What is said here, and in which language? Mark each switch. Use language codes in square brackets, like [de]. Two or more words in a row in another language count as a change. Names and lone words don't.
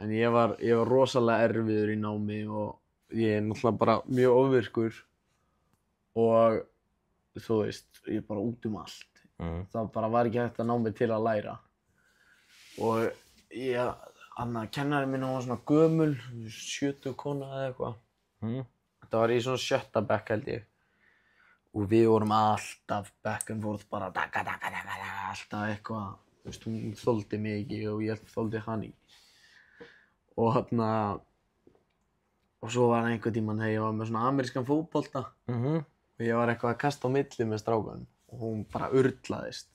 [is] En ég var rosalega erfiður í námi og ég náttúrulega bara mjög ofvirkur og þú veist, ég bara út allt. Það bara var ekki hægt að ná mig til að læra. Og kennarinn minn var svona gömul, 70 kona eða eitthvað. Þetta var í svona 7. bekk held ég. Og við vorum alltaf [en] back and forth [is] bara alltaf eitthvað. Þú veist, hún þoldi mig ekki og ég þoldi hann ekki. Og svo var einhvern tímann þegar ég var með svona amerískan fótbolta. Og ég var eitthvað að kasta á milli með strákunum. Og hún bara urlaðist.